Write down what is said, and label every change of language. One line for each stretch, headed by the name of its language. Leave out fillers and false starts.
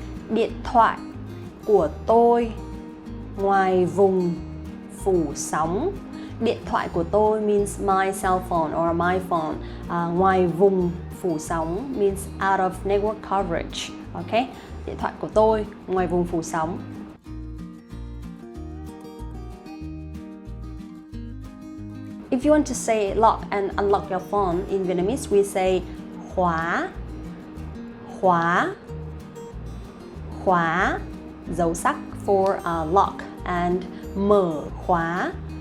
Vietnamese: Điện thoại của tôi ngoài vùng phủ sóng. Điện thoại của tôi
English: means my cell phone or my phone.
Vietnamese: Ngoài vùng phủ sóng
English: means out of network coverage. Okay?
Vietnamese: Điện thoại của tôi ngoài vùng phủ sóng.
English: If you want to say lock and unlock your phone in Vietnamese, we say khóa.
Vietnamese: Khóa. Khóa. Dấu sắc
English: for lock and
Vietnamese: mở khóa.